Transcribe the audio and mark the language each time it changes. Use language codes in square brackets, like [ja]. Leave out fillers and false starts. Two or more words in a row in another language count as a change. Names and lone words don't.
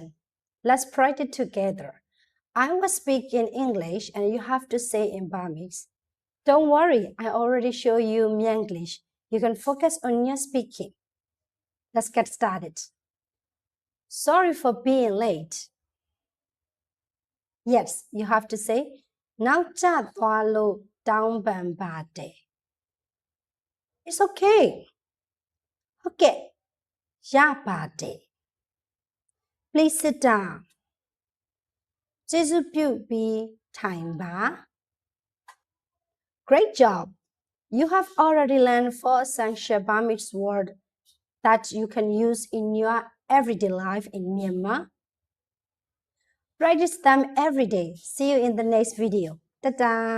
[en] Let's practice together. I will speak in English and you have to say in Burmese. Don't worry, I already show you Myanglish. You can focus on your speaking. Let's get started. Sorry for being late. Yes, you have to say, [my] နောက်ကျသွားလို့တောင်းပန်ပါတယ် [en] It's okay. [my] ဟုတ်ကဲ့ရပါတယ် [en] Please sit down. [my] ကျေးဇူးပြုပြီးထိုင်ပါ [en] Great job. You have already learned 4 essential Burmese words that you can use in your everyday life in Myanmar. Practice them every day. See you in the next video.